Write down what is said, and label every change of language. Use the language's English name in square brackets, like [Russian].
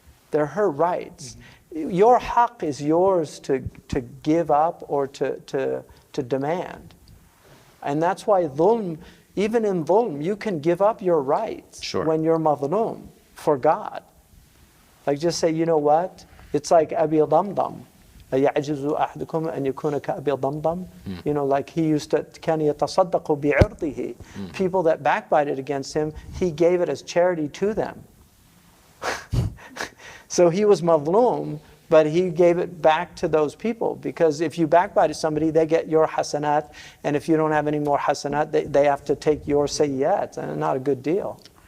[English] They're her rights. Your haqq is yours to give up or to demand. And that's why dhulm, even in dhulm, you can give up your rights Sure. when you're madhloom for God. Like just say, you know what? It's like Abi Damdam. [Arabic] أَيَعْجِزُ أَحْدُكُمْ أَنْ يَكُونَ كَأَبِي ضَمْضَمْ. [English] You know, like he used to, [Arabic] كَانَ يَتَصَدَّقُ بِعِرْضِهِ. [English] People that backbited against him, he gave it as charity to them. So he was madhloom, but he gave it back to those people, because if you backbite somebody, they get your hasanat, and if you don't have any more hasanat, they have to take your sayyat, and not a good deal.